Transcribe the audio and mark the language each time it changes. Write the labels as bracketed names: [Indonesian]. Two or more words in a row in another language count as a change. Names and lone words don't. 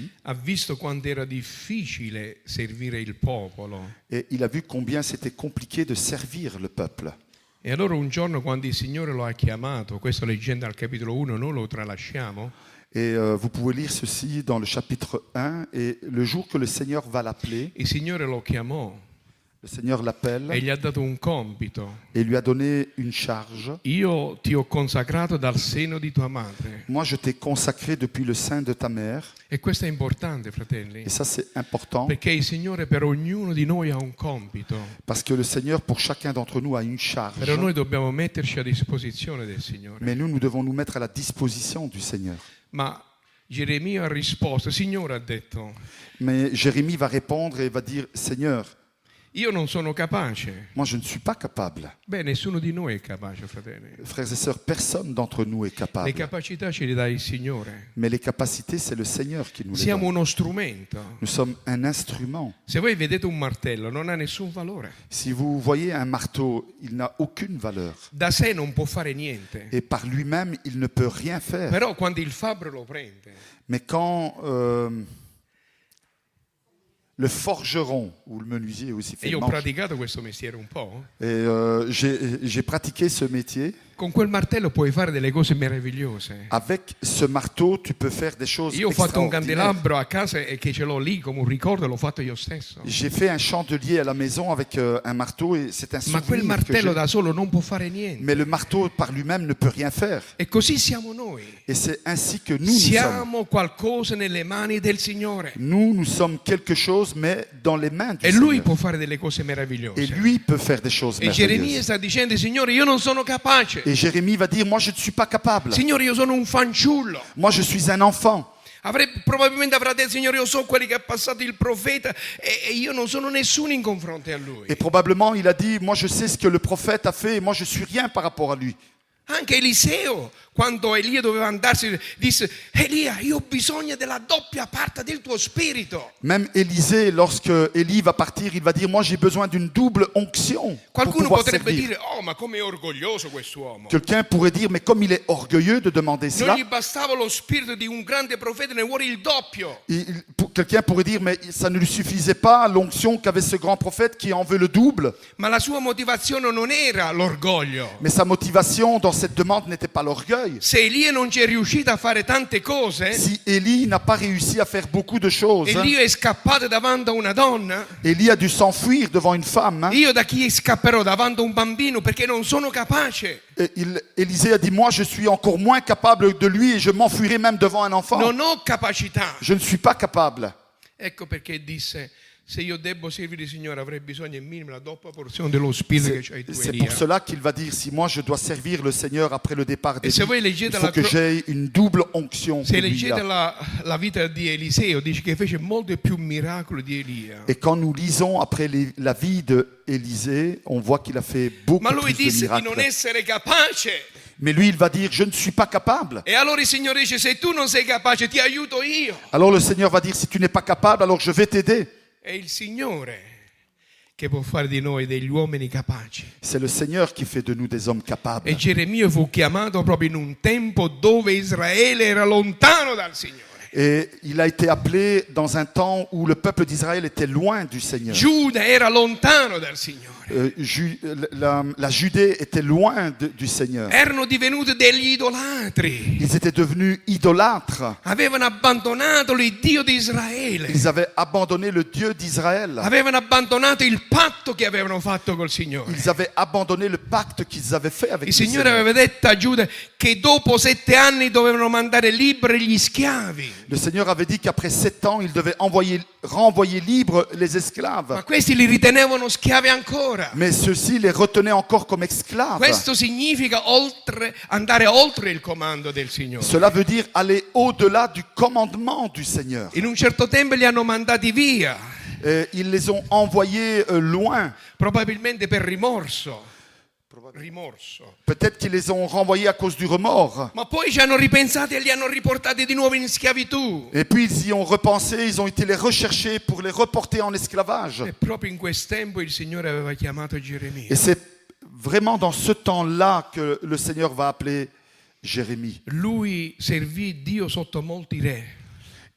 [Italian] ha visto quanto era difficile servire il popolo. [French] Et il a vu combien c'était compliqué de servir le peuple. [Italian] E allora un giorno quando il Signore lo ha chiamato, questo leggendo al capitolo 1, noi lo tralasciamo, [French] Et vous pouvez lire ceci dans le chapitre 1. Et le jour que le Seigneur va l'appeler, [Italian] il Signore lo chiamò [French] le Seigneur l'appelle [Italian] e gli ha dato un compito. [French] et lui a donné une charge. [Italian] Io ti ho consacrato dal seno di tua madre. [French] Moi, je t'ai consacré depuis le sein de ta mère. [Italian] E questo è importante, fratelli, [French] Et ça, c'est important [Italian] perché il Signore per ognuno di noi ha un compito. [French] parce que le Seigneur, pour chacun d'entre nous, a une charge. [Italian] Però noi dobbiamo metterci a disposizione del Signore. [French] Mais nous devons nous mettre à la disposition du Seigneur. [Italian] Ma Geremia ha risposto, Signore ha detto, [French] Mais Jérémie va répondre et va dire, Seigneur, [Italian] io non sono capace. [French] moi, je ne suis pas capable. [Italian] Beh, nessuno di noi è capace, fratelli. [French] Frères et sœurs, personne d'entre nous est [Italian] Le [French] capable. [Italian] capacità ce le dà il Signore. [French] Mais les capacités, c'est le Seigneur qui nous les [Italian] Siamo [French] donne. [Italian] uno strumento. [French] Nous sommes un instrument. [Italian] Se voi vedete un martello, non ha nessun valore. [French] Si vous voyez un marteau, il n'a aucune valeur. [Italian] Da sé non può fare niente. [French] Et par lui-même, il ne peut rien faire. [Italian] Però quando il fabbro lo prende, [French] Mais quand le forgeron ou le menuisier aussi [Italian] e [French] fait [Italian] io [French] le [Italian] ho [French] manche, [Italian] praticato questo mestiere un po', [French] et j'ai pratiqué ce métier. [Italian] con quel martello puoi fare delle cose meravigliose. [French] Avec ce marteau, tu peux faire des choses [Italian] Io ho fatto un [French] extraordinaires. [Italian] candelabro a casa e che ce l'ho lì come un ricordo, l'ho fatto io stesso. [French] J'ai fait un chandelier à la maison avec un marteau et c'est un [Italian] Ma quel [French] souvenir que [Italian] martello [French] j'ai. [Italian] da solo non può fare niente. [French] Mais le marteau par lui-même ne peut rien faire. [Italian] E così siamo noi. [French] Et c'est ainsi que nous sommes. [Italian] Siamo qualcosa nelle mani del Signore. [French] Nous sommes quelque chose, mais dans les mains du [Italian] E Lui [French] Seigneur. [Italian] può fare delle cose [French] Et [Italian] meravigliose. [French] lui peut faire des choses [Italian] E Geremia [French] merveilleuses. [Italian] sta dicendo, Signore, io non sono capace. [French] Et Jérémie va dire, moi je ne suis pas capable. [Italian] Signore, io sono un fanciullo. [French] Moi je suis un enfant. [Italian] Probabilmente avrà detto, Signore, io so quelli che ha passato il profeta e io non sono nessuno in confronto a lui. [French] Et probablement il a dit, moi je sais ce que le prophète a fait et moi je suis rien par rapport à lui. [Italian] Anche Eliseo, quando Elia doveva andarsene, disse, Elia, io ho bisogno della doppia parte del tuo spirito. [French] Même Élisée, lorsque Élie va partir, il va dire, moi j'ai besoin d'une double onction pour [Italian] Qualcuno [French] pouvoir [Italian] potrebbe [French] servir. [Italian] dire, oh, ma come è orgoglioso quest'uomo. [French] Quelqu'un pourrait dire, mais comme il est orgueilleux de demander [Italian] Non [French] cela, [Italian] gli bastava lo spirito di un grande profeta, ne vuole il doppio. [French] quelqu'un pourrait dire, mais ça ne lui suffisait pas l'onction qu'avait ce grand prophète qui en veut le double. [Italian] Ma la sua motivazione non era l'orgoglio. [French] Mais sa motivation dans cette demande n'était pas l'orgueil. [Italian] Se Elia non ci è riuscito a fare tante cose, [French] Si Élie n'a pas réussi à faire beaucoup de choses, [Italian] Elia è scappato davanti a una donna, [French] Élie a dû s'enfuir devant une femme. [Italian] io da chi scapperò davanti a un bambino perché non sono capace. [French] Et Élisée a dit, moi je suis encore moins capable de lui et je m'enfuirai même devant un enfant. [Italian] Non ho capacità. [French] Je ne suis pas capable. [Italian] Ecco perché disse, se io debbo servire il Signore avrei bisogno al minimo della doppia porzione dello spirito che c'hai tu, [French] C'est pour [Italian] Elia. [French] cela qu'il va dire, si moi je dois servir le Seigneur après le départ [Italian] E se voi [French] d'Élie, il [Italian] leggete [French] faut que [Italian] la, [French] j'aie une double onction. [Italian] se [French] que lui [Italian] leggete [French] a. [Italian] la vita di Eliseo, dice che fece molto più miracoli di Elia. [French] Et quand nous lisons après la vie d'Élisée, on voit qu'il a fait beaucoup [Italian] Ma lui [French] plus de [Italian] disse di non [French] miracles. [Italian] essere capace. [French] Mais lui, il va dire, je ne suis pas capable. [Italian] E allora il Signore dice, se tu non sei capace ti aiuto io. [French] Alors le Seigneur va dire, si tu n'es pas capable, alors je vais t'aider. [Italian] È il Signore che può fare di noi degli uomini capaci. [French] C'est le Seigneur qui fait de nous des hommes capables. [Italian] E Geremia fu chiamato proprio in un tempo dove Israele era lontano dal Signore. [French] Et il a été appelé dans un temps où le peuple d'Israël était loin du Seigneur. [Italian] Giuda era lontano dal Signore. [French] La Judée était loin du Seigneur. [Italian] Erano divenuti degli idolatri. [French] Ils étaient devenus idolâtres. [Italian] Avevano abbandonato il Dio di Israele. [French] Ils avaient abandonné le Dieu d'Israël. [Italian] Avevano abbandonato il patto che avevano fatto col Signore. [French] Ils avaient abandonné le pacte qu'ils avaient fait avec [Italian] Il [French] le [Italian] Signore [French] Seigneur. [Italian] aveva detto a Giuda che dopo 7 anni dovevano mandare liberi gli schiavi. [French] Le Seigneur avait dit qu'après 7 ans, il devait renvoyer libres les esclaves. [Italian] Ma questi li ritenevano schiavi ancora. [French] Mais ceux-ci les retenaient encore comme esclaves. [Italian] Questo significa andare oltre il comando del Signore. [French] Cela veut dire aller au-delà du commandement du Seigneur. [Italian] In un certo tempo li hanno mandati via, [French] Ils les ont envoyés loin. [Italian] probabilmente per rimorso. [French] Peut-être qu'ils les ont renvoyés à cause du remords. [Italian] Ma poi ci hanno ripensato e li hanno riportati di nuovo in schiavitù. [French] Et puis ils y ont repensé, ils ont été les rechercher pour les reporter en esclavage. [Italian] E proprio in questo tempo il Signore aveva chiamato Geremia. [French] Et c'est vraiment dans ce temps-là que le Seigneur va appeler Jérémie. [Italian] Lui servì Dio sotto molti re.